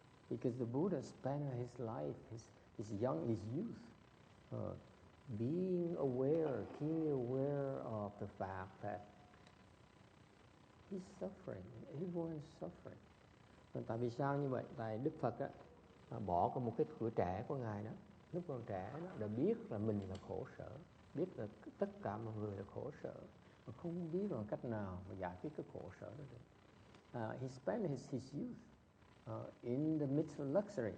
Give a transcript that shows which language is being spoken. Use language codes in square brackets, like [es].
[en] Because the Buddha spent his life, his youth, being aware, keenly aware of the fact that he's suffering, everyone is suffering. [vi] Tại vì sao như vậy? Tại Đức Phật á, bỏ qua một cái tuổi trẻ của Ngài đó, lúc còn trẻ đó, đã biết là mình là khổ sở, biết là tất cả mọi người là khổ sở, mà không biết là cách nào mà giải quyết cái khổ sở đó được. [en] He spent his youth in the midst of luxury.